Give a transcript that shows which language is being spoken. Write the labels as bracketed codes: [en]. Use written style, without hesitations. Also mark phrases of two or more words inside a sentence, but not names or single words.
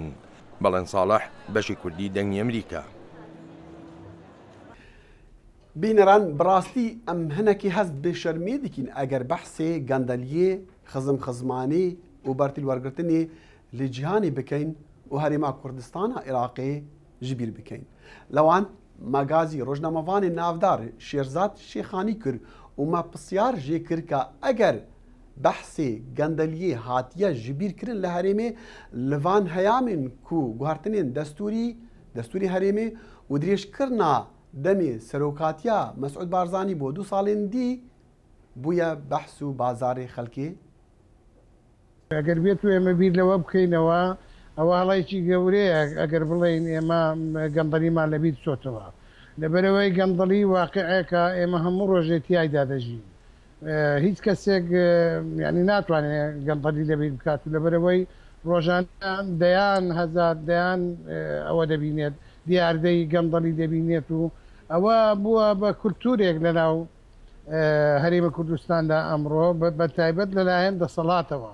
[ckb] بەڵێن ساڵح بەشی کوردی دەنگی ئەمریکا. [ku] بینەران بڕاستی ئەم هەنێکی هەست بێ شەرمێ دکین ئەگەر بەحسێ گەندەلیێ خزم خزمانی و بەرتیل وەرگرتنی لە جیهانی بکەین و هەرێما کوردستانە عێراقی ji bîr bikein. Lewan magazî rojnamevanê navdar Şêrzad Şêxanî kir û me pisyar jê kir ka eger behsê gendeliyê hatiye ji bîr kirin li herêmê li van heyamên ku guhartinên destûrî herêmê û dirêjkirina demê serokatiya Mesûd Barzanî bo 2 salên dî bûye behs û bazarê xelkê. [ckb] ئەگەر بێت و ئێمە بیر لەوە بکەینەوە ئەوە هەڵایکی گەورەیە ئەگەر بڵێن ئێمە گەندەڵیمان لەبییر چۆتەوە لەبەرەوەی گەندەڵی واقعەکە ئێمە هەموو ڕۆژێ تیایدا دەژین هیچ کەسێک ینی ناتوانێت گەندەڵی لەبییر بکات و لەبەرەوەی ڕۆژانە دەیان هەزار دەیان ئەوە دەبینێت دیاردەی گەندەڵی دەبینێت و ئەوە بووە بە کولتورێک لەناو هەرێمە کوردستاندا ئەمڕۆ بە تایبەت لەلایەن دەسەڵاتەوە.